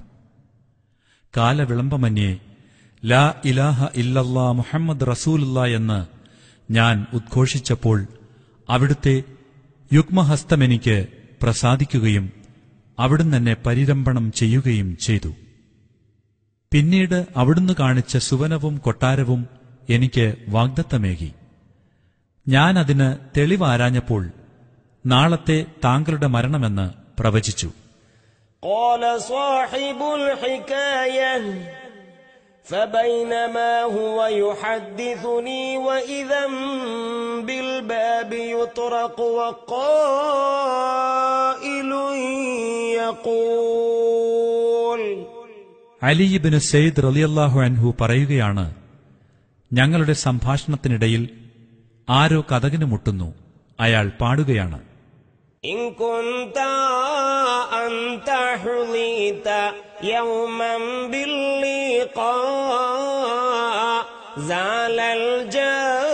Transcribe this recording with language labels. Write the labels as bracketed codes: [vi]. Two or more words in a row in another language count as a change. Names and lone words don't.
[ml] കാലവിളംബമന്യേ [ar] لا إله إلا الله محمد رسول الله [ml] എന്ന് ഞാൻ ഉദ്ഘോഷിച്ചപ്പോൾ അവിടുത്തെ യുഗ്മഹസ്തമെനിക്ക് പ്രസാദിക്കുകയും അവിടുന്ന് എന്നെ പരിരംഭണം ചെയ്യുകയും ചെയ്തു. പിന്നീട് അവിടുന്ന് കാണിച്ച സുവനവും കൊട്ടാരവും എനിക്ക് വാഗ്ദത്തമേകി. ഞാൻ അതിന് തെളിവാരാഞ്ഞപ്പോൾ നാളത്തെ താങ്കളുടെ മരണമെന്ന് പ്രവചിച്ചു. [ar] قال صاحب الحكاية فبينما هو يحدثني وإذا بالباب يطرق وقائل يقول. [ml] അലി ഇബ്നു സയ്യിദ് [ar] رضي الله عنه [ml] പറയുകയാണ്, ഞങ്ങളുടെ സംഭാഷണത്തിനിടയിൽ ആരോ കതകിന് മുട്ടുന്നു. അയാൾ പാടുകയാണ്, [ar] إن كنت أنت حظيت يوما باللقاء زال الجاه